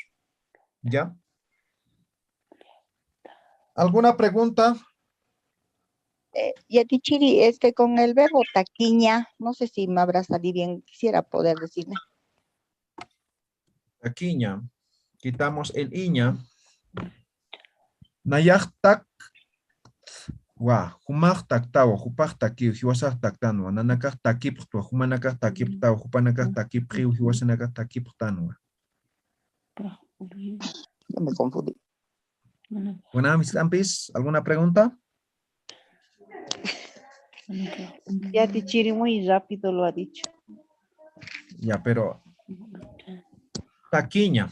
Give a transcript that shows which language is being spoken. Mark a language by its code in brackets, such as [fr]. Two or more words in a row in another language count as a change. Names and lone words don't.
[es] ¿Ya? ¿Alguna pregunta? Yatichiri, con el verbo taquiña, no sé si me habrá salido bien, quisiera poder decirle. Taquiña. Quitamos el iña. [ay] Nayaj tak. Humaj taktawa, hupaj takiw, hiwasaj taktanwa, nanakaj takiphtwa, humanakaj takiptawa, hupanakaj takipjiw, hiwasanakaj takiptanwa. [es] Yo me confundí. Bueno, mis ampis, ¿alguna pregunta? Yatichiri muy rápido lo ha dicho. Ya, pero taquiña.